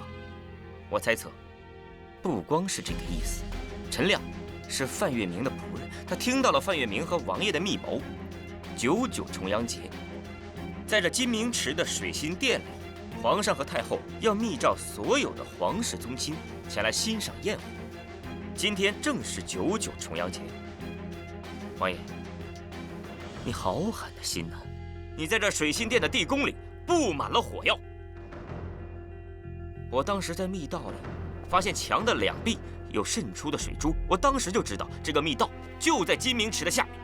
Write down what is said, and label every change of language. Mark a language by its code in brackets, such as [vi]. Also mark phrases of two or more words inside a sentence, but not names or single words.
[zh] 我猜測，不光是這個意思，陳亮是范月明的僕人，他聽到了范月明和王爺的密謀。99重陽節，在這金明池的水心殿裡，皇上和太后要密召所有的皇室宗親前來欣賞宴會。今天正是99重陽節，王爺，你好狠的心啊！你在這水心殿的地宮裡布滿了火藥。我當時在密道裡發現牆的兩壁有滲出的水珠，我當時就知道這個密道就在金明池的下面。